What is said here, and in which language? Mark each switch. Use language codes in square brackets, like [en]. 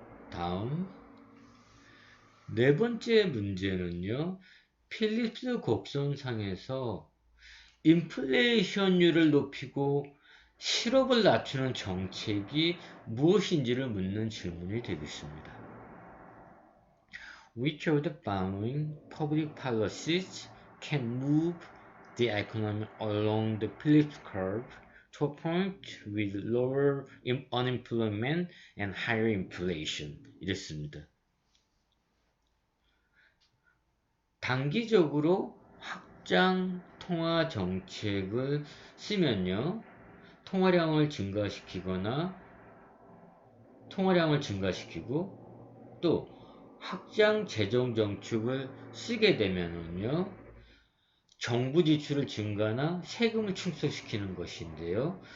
[ko] 다음 네 번째 문제는요, 필립스 곡선상에서 인플레이션율을 높이고 실업을 낮추는 정책이 무엇인지를 묻는 질문이 되겠습니다. [en] Which of the following public policies can move the economy along the Phillips curve to a point with lower unemployment and higher inflation? [ko] 이랬습니다. 단기적으로 확장 통화 정책을 쓰면요, 통화량을 증가시키고 또 확장 재정 정책을 쓰게 되면은요, 정부 지출을 증가나 세금을 축소시키는 것인데요.